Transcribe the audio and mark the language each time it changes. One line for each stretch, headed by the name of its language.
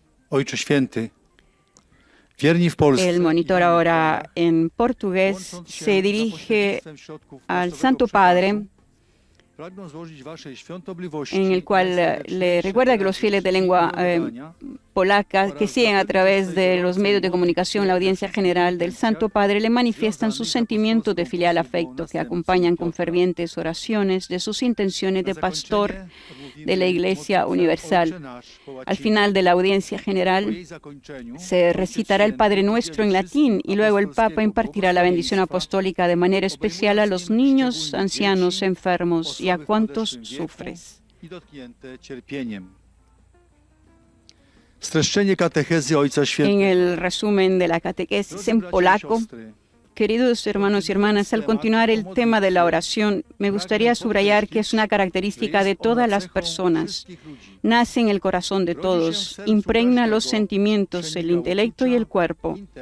Polish: Ojcze Święty, wierni w Polsce,
Spanish: El monitor ahora en portugués se dirige al Santo Padre,
Polish: pragną złożyć waszej świątobliwości
Spanish: en el cual le recuerda que los fieles de lengua polaca que siguen a través de los medios de comunicación la audiencia general del Santo Padre le manifiestan sus sentimientos de filial afecto que acompañan con fervientes oraciones de sus intenciones de pastor de la Iglesia Universal. Al final de la audiencia general se recitará el Padre Nuestro en latín y luego el Papa impartirá la bendición apostólica de manera especial a los niños, ancianos, enfermos y a cuantos sufres.
Polish: i dotknięte cierpieniem. Streszczenie katechezy Ojca
Spanish: En
Polish: Świętego.
Spanish: el resumen de la catequesis en polaco, queridos hermanos y hermanas, al continuar el tema de la oración, me gustaría subrayar que es una característica de todas las personas. Nace en el corazón de todos, impregna los sentimientos, el intelecto y el cuerpo.